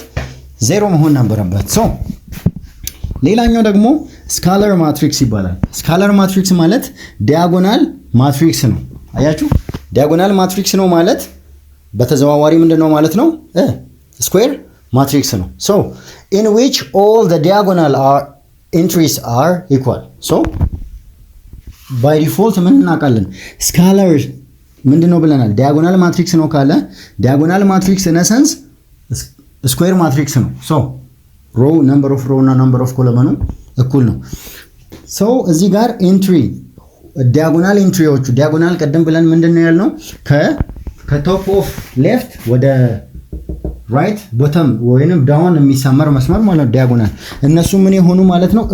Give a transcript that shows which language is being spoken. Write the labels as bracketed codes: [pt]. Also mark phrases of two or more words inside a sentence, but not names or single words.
[am] 0 መሆን ነበረበት። ሌላኛው ደግሞ [en] scalar matrix [am] ይባላል። [en] scalar matrix [am] ማለት [en] diagonal matrix [am] ነው። አያችሁ? [en] diagonal matrix [am] ነው ማለት በተዘዋዋሪ ምንድነው ማለት ነው? ስኩዌር ማትሪክስ ነው። [en] in which all the diagonal entries are equal. by default [am] ምን እናውቃለን? ስካለር ምንድነው ብለናል? [en] diagonal matrix [am] ነው ካለ [en] diagonal matrix in essence square matrix [am] ነው። [en] row number of row [am] እና [en] number of column [am] እኩል ነው። እዚህ ጋር [en] entry diagonal entries [am] ዲያጎናል ቀደም ብለን ምንድነው ያልነው? [en] top of left [am] ወደ [en] right bottom [am] ወይንም ዳውን የሚሰመር መስመር ማለት ዲያጎናል። እነሱ ምን የሆኑ ማለት ነው?